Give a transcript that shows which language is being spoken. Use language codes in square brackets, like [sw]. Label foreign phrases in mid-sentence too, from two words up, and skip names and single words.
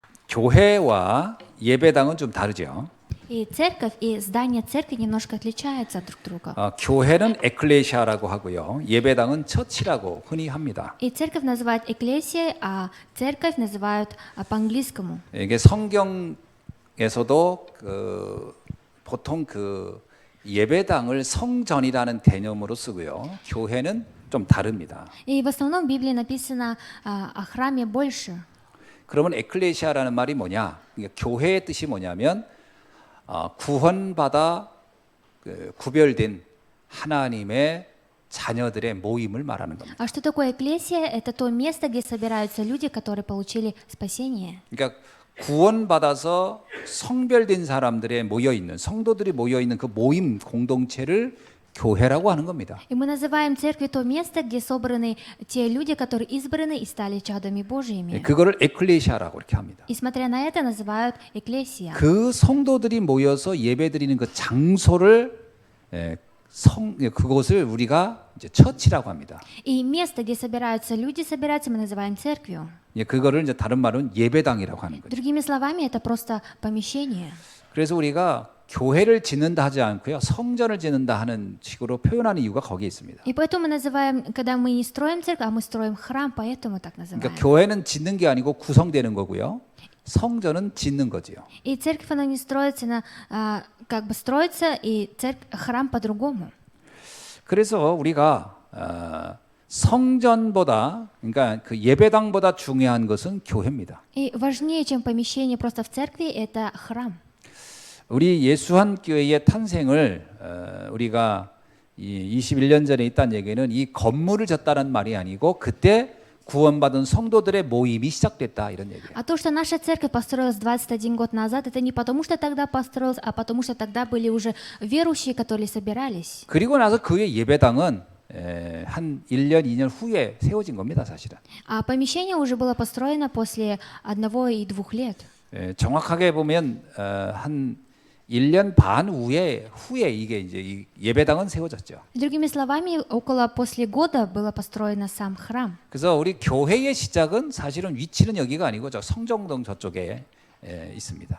[ko] 교회와 예배당은 좀 다르죠. [ru] И церковь, и здание церкви немножко отличаются друг от друга. [ko] 교회는 에클레시아라고 하고요. 예배당은 처치라고 흔히 합니다. [ru] И церковь называют экклесией, а церковь называют по-английскому. [ko] 이게 성경에서도 보통 예배당을 성전이라는 개념으로 쓰고요. 교회는 좀 다릅니다. [ru] И в основном в Библии написано о храме больше. [ko] 그러면 에클레시아라는 말이 뭐냐? 교회의 뜻이 뭐냐면 구원받아 구별된 하나님의 자녀들의 모임을 말하는 겁니다. [ru] А что такое экклесия? Это то место, где собираются люди, которые получили спасение. [ko] 그러니까 구원받아서 성별된 사람들의 모여 있는 성도들이 모여 있는 그 모임 공동체를 교회라고 하는 겁니다. [ru] И мы называем церковью то место, где собраны те люди, которые избраны и стали чадами Божьими. [ko] 그거를 에클레시아라고 이렇게 합니다. [ru] И смотря на это, называют экклесия. [ko] 그 성도들이 모여서 예배드리는 그 장소를 그곳을 우리가 이제 처치라고 합니다. [ru] И место, где собираются люди, мы называем церковью. [ko] 그거를 이제 다른 말은 예배당이라고 하는 거죠. [ru] Другими словами, это просто помещение. [ko] 그래서 우리가 교회를 짓는다 하지 않고요. 성전을 짓는다 하는 식으로 표현하는 이유가 거기에 있습니다. [ru] И поэтому мы называем, когда мы не строим церковь, а мы строим храм, поэтому так называем. [ko] 그러니까 교회는 짓는 게 아니고 구성되는 거고요. 성전은 짓는 거지요. [ru] И церковь, она не строится, она как бы строится, и храм по-другому. [ko] 그래서 우리가 성전보다, 그러니까 그 예배당보다 중요한 것은 교회입니다. [ru] И важнее, чем помещение просто в церкви, это храм. [ko] 우리 예수한교회의 탄생을 우리가 21년 전에 있다는 얘기는 이 건물을 졌다는 말이 아니고 그때 구원받은 성도들의 모임이 시작됐다 이런 얘기예요. [ru] А то, что наша церковь построилась 21 год назад, это не потому, что тогда построилась, а потому, что тогда были уже верующие, которые собирались. [ko] 그리고 나서 그의 예배당은 한 1년, 2년 후에 세워진 겁니다, 사실은. [ru] А помещение уже было построено после 1 и 2 лет. [ko] 정확하게 보면 한 1년 반 후에 이게 이제 이 예배당은 세워졌죠. [ru] Другими словами, после года было построено сам храм. [ko] 그래서 우리 교회의 시작은 사실은 위치는 여기가 아니고 저 성정동 저쪽에 있습니다.